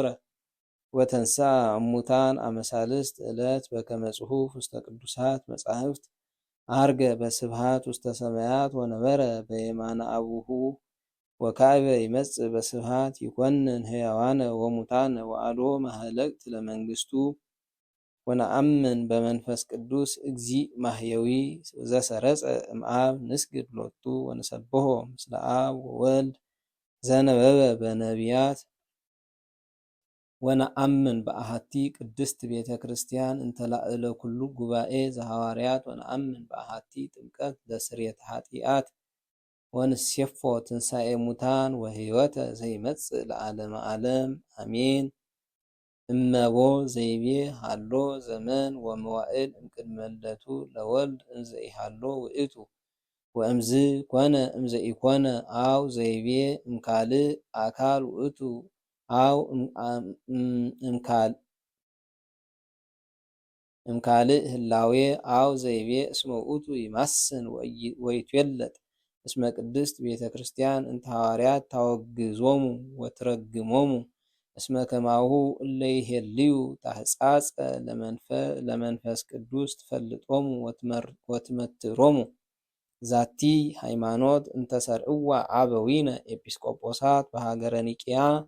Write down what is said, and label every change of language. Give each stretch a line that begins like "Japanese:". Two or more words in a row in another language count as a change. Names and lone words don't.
Geez: ወተንሥአ እሙታን አመሳልስት ዕለት በከመ ጽሑፍ ውስተ ቅዱሳት መጻሕፍት አርገ በስብሃት ውስተ ሰማያት ወነበረ በየማነ አቡሁ ወካዕበ ይመጽእ በስብሃት ይኰንን ሕያዋነ ወሙታነ ወአልቦ መህለቅት ለመንግሥቱ ወነአምን በመንፈስ ቅዱስ እግዚእ ማህየዊ ዘሰረጸ እምአብ ንስግድ ሎቱ ወንሰብሖ ምስለ አብ ወወልድ ዘነበበ በነቢያት ወነአምን በአሐቲ ቅድስት ቤተ ክርስቲያን እንተ ላዕለ ኩሉ ጉባኤ ዘሐዋርያት ወነአምን በአሐቲ ጥምቀት ለስርየተ ኃጢአት ወንሴፎ ትንሣኤ ሙታን ወሕይወተ ዘይመጽእ ለዓለመ ዓለም አሜን። እመቦ ዘይቤ ሃሎ ዘመን ወመዋዕል እምቅድመ ልደቱ ለወልድ እንዘ ኢሃሎ ውእቱ ወእምዝ ኮነ እምዘ ኢኮነ አው ዘይቤ እምካልእ አካል ውእቱ አው እምካልእ ህላዌ አው ዘይቤ እስመ ውእቱ ይማስን ወይትዌለጥ እስመ ቅድስት ቤተ ክርስቲያን እንተ ሐዋርያት ታወግዞሙ ወትረግሞሙ እስመ ከማሁ እለ ይሄልዩ ታሕጻጸ ለመንፈስ ቅዱስ ትፈልጦሙ ወትመትሮሙ ዛቲ ሃይማኖት እንተ ሰርዕዋ አበዊነ ኤጲስቆጶሳት በሃገረ ኒቅያ